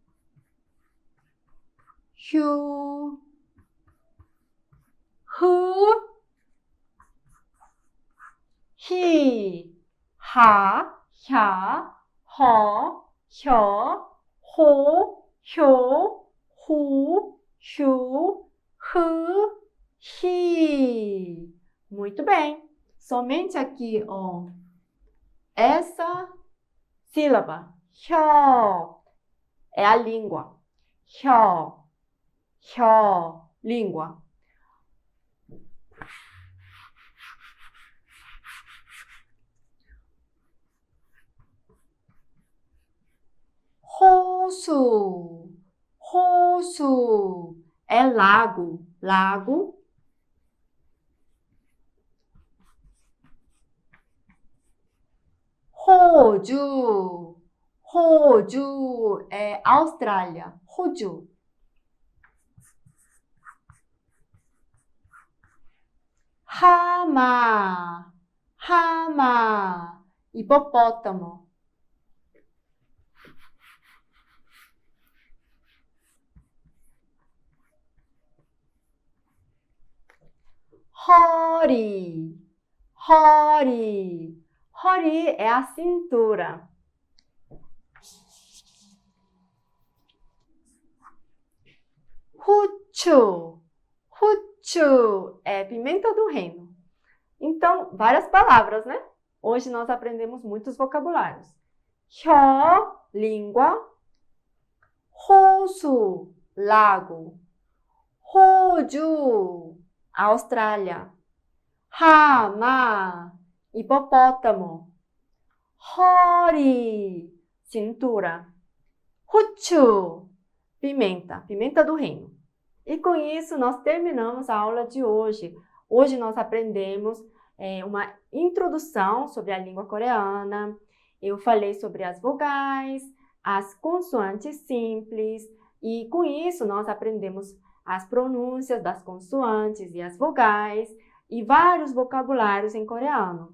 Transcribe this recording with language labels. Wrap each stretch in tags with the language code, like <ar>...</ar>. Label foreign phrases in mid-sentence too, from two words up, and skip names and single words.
<ko>휴, 흐, 히, 하, 혀, 허, 혀, 호, 효, 후, 휴, hi.</ko> <pt>Muito bem. Somente aqui, ó, essa sílaba, 혀, é a língua. 혀, língua.</pt> <ko>호수, 호수,</ko> <pt>é lago, lago.</pt> <ko>호주, 호주,</ko> <pt>é Austrália,</pt> <ko>호주. 하마, 하마, hipopótamo. 허리, 허리,</ko> <pt>허리 é a cintura.</pt> <ko>후추, 후추</ko> <pt>é pimenta do reino. Então, várias palavras, né? Hoje nós aprendemos muitos vocabulários. 혀, língua. 호수, lago. 호주, Austrália. 하마, hipopótamo. 허리, cintura.</pt> <ko>후추,</ko> <pt>pimenta, pimenta do reino. E com isso nós terminamos a aula de hoje. Hoje nós aprendemos uma introdução sobre a língua coreana. Eu falei sobre as vogais, as consoantes simples, e com isso nós aprendemos as pronúncias das consoantes e as vogais e vários vocabulários em coreano.</pt>